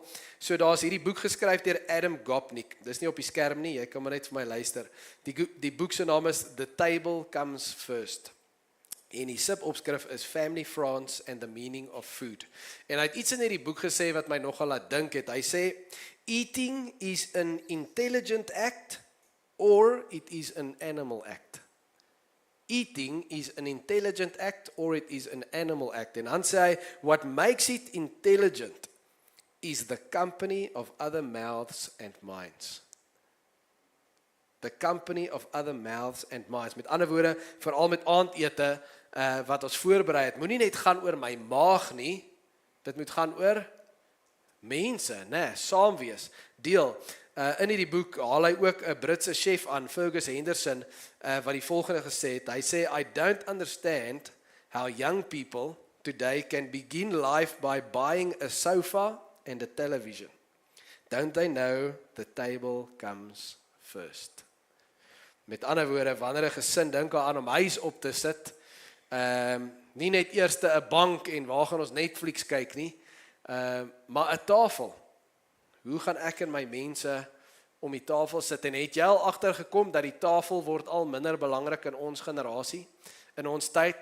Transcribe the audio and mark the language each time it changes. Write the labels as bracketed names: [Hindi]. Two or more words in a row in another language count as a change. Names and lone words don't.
[Afrikaans] So daar's hierdie boek geskryf deur Adam Gopnik. Dis nie op die skerm nie, jy kan maar net vir my luister. Die boek se naam is The Table Comes First. En die subopskrif is Family France and the Meaning of Food. En hy het iets in hierdie boek gesê wat my nogal laat dink het. Hy sê, [English] eating is an intelligent act or it is an animal act. Eating is an intelligent act or it is an animal act. [Afrikaans] En dan sê hy, [English] what makes it intelligent is the company of other mouths and minds. The company of other mouths and minds. [Afrikaans] Met ander woorde, veral met aandete, wat ons voorberei het, moenie net gaan oor my maag nie, dit moet gaan oor mense, saam wees, deel. In hierdie boek haal hy ook 'n Britse chef aan, Fergus Henderson, wat die volgende gesê het. Hy sê, [English] I don't understand how young people today can begin life by buying a sofa and a television. Don't they know the table comes first? [Afrikaans] Met ander woorde, wanneer 'n gesin dink aan om huis op te sit, nie net eers 'n bank en waar gaan ons Netflix kyk nie, maar 'n tafel. Hoe gaan ek en my mense om die tafel sit? En het jy al agtergekom dat die tafel word al minder belangrik in ons generasie, in ons tyd?